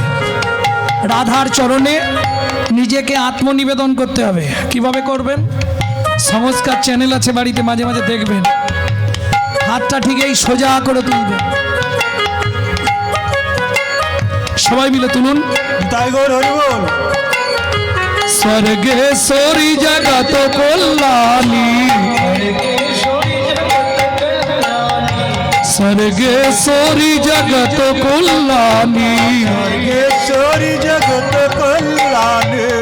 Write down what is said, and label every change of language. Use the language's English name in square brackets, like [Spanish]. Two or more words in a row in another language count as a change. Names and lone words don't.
[Bangla] রাধার চরণে নিজেকে আত্মনিবেদন করতে হবে। কিভাবে করবেন? সংস্কার চ্যানেল আছে বাড়িতে, মাঝে মাঝে দেখবেন। হাতটা ঠিক এই সোজা করে তুলবেন, সবাই মিলে তুলুন। তাই গৌর হরি বল। [Sanskrit] स्वर्गेश्वरी जगत कल्याणी, स्वर्गेश्वरी जगत कल्याणी, स्वर्गेश्वरी जगत कल्याणी,